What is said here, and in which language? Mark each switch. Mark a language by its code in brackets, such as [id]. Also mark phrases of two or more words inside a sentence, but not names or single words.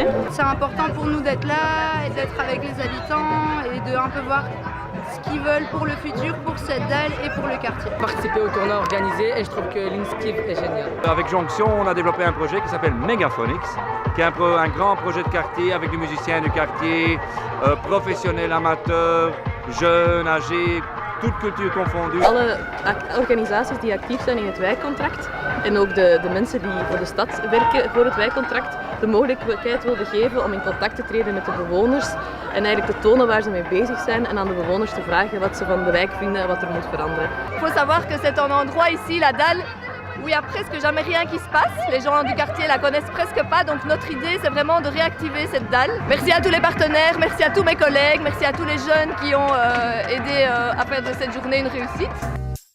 [fr] C'est important pour nous d'être là et d'être avec les habitants et de un peu voir ce qu'ils veulent pour le futur, pour cette dalle et pour le quartier. Participer au tournoi organisé et je trouve que l'Inskip est génial. Avec Jonction, on a développé un projet qui s'appelle Megaphonics, qui est un grand projet de quartier avec des musiciens du quartier, professionnels, amateurs, jeunes, âgés, toute cultuur confondue. [nl] Alle organisaties die actief zijn in het wijkcontract en ook de mensen die voor de stad werken voor het wijkcontract de mogelijkheid willen geven om in contact te treden met de bewoners en eigenlijk te tonen waar ze mee bezig zijn en aan de bewoners te vragen wat ze van de wijk vinden en wat er moet veranderen. [fr] Il faut savoir que c'est un endroit ici, la dalle, où il n'y a presque jamais rien qui se passe. Les gens du quartier la connaissent presque pas, donc notre idée c'est vraiment de réactiver cette dalle. Merci à tous les partenaires, merci à tous mes collègues, merci à tous les jeunes qui ont aidé à faire de cette journée une réussite.